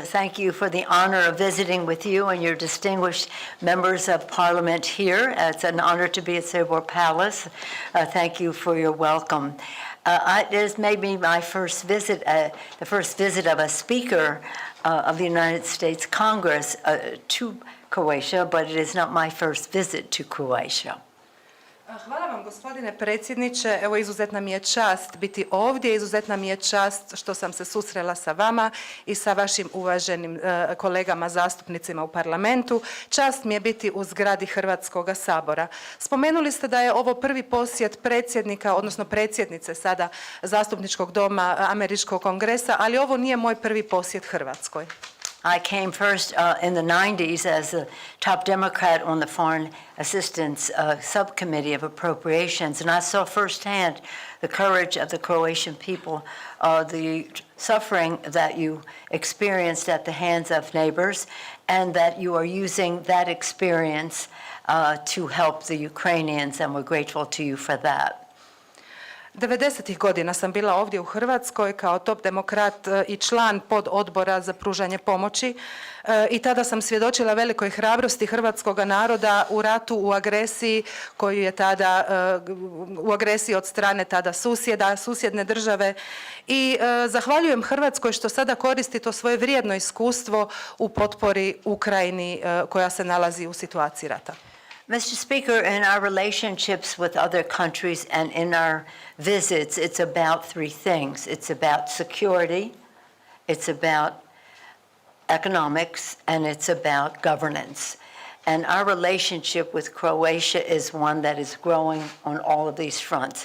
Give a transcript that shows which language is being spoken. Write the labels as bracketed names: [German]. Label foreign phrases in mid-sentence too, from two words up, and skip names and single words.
[English] Thank you for the honor of visiting with you and your distinguished members of Parliament here. It's an honor to be at Seymour Palace. Thank you for your welcome. It is maybe my first visit, the first visit of a Speaker of the United States Congress to Croatia, but it is not my first visit to Croatia. [Croatian] Hvala vam, gospodine predsjedniče. Evo, izuzetna mi je čast biti ovdje, izuzetna mi je čast što sam se susrela sa vama i sa vašim uvaženim kolegama zastupnicima u parlamentu. Čast mi je biti u zgradi Hrvatskoga sabora. Spomenuli ste da je ovo prvi posjet predsjednika, odnosno predsjednice sada zastupničkog doma Američkog kongresa, ali ovo nije moj prvi posjet Hrvatskoj. [English] I came first in the 90s as a top Democrat on the Foreign Assistance Subcommittee of Appropriations, and I saw firsthand the courage of the Croatian people, the suffering that you experienced at the hands of neighbors, and that you are using that experience to help the Ukrainians, and we're grateful to you for that. [Croatian] 90. godina sam bila ovdje u Hrvatskoj kao top demokrat i član pododbora za pružanje pomoći i tada sam svjedočila velikoj hrabrosti hrvatskoga naroda u ratu, u agresiji koju je tada, u agresiji od strane tada susjedne države i zahvaljujem Hrvatskoj što sada koristi to svoje vrijedno iskustvo u potpori Ukrajini koja se nalazi u situaciji rata. [English] Mr. Speaker, in our relationships with other countries and in our visits, it's about three things. It's about security, it's about economics, and it's about governance. And our relationship with Croatia is one that is growing on all of these fronts.